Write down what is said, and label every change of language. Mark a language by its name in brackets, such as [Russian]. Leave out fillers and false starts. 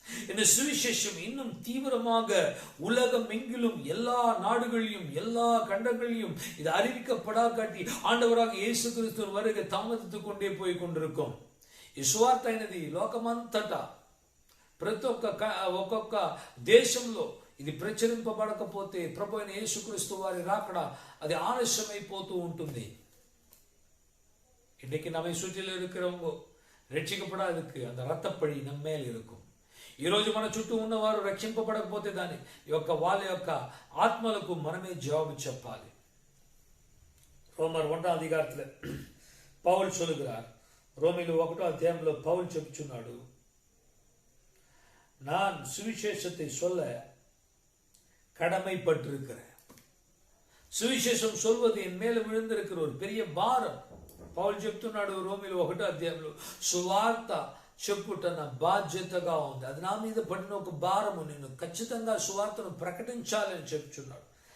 [Tamil] இந்த சுவிசேஷம் இன்னும் தீவிரமாக உலகம் எங்கிலும் எல்லா நாடுகளிலும் எல்லா கண்டங்களிலும் இது அறிவிக்கப்படாகாட்டி ஆண்டவராக இயேசு கிறிஸ்துவின் வருகை தாமதித்துக் கொண்டே போய் கொண்டிருக்கும். [Telugu] ఈ సువార్త అనేది లోకమంతటా ప్రతి ఒక్కొక్క దేశంలో ఇది ప్రచురింపబడకపోతే ప్రభు అయిన యేసుక్రీస్తు వారి రాకడ అది ఆలస్యమైపోతూ ఉంటుంది. [Tamil] இன்னைக்கு நம்மை சுற்றில இருக்கிறவங்க రక్షింపబడడానికి அந்த రక్తపడి நம்ம மேல் இருக்கும். [Telugu] ఈ రోజు మన చుట్టూ ఉన్నవారు రక్షింపబడకపోతే దాని వాళ్ళ యొక్క ఆత్మలకు మనమే జవాబు చెప్పాలి. [Tamil] ரோமர் 1ஆம் அதிகாரத்துல பவுல் சொல்லுகிறார், ரோமில் 1ஆம் அத்தியாயம்ல பவுல் [Telugu] చెప్పుచున్నాడు, [Tamil] நான் சுவிசேஷத்தை சொல்ல கடமைப்பட்டிருக்கிறேன். சுவிசேஷம் சொல்வது என் மேல விழுந்திருக்கிற ஒரு பெரிய பாரம். [Telugu] పౌలు చెప్తున్నాడు రోమిలో 1వ అధ్యాయంలో, సువార్త చెప్పుట నా బాధ్యతగా ఉంది, అది నా మీద పడిన ఒక భారము, నేను ఖచ్చితంగా సువార్తను ప్రకటించాలని చెప్తున్నాడు.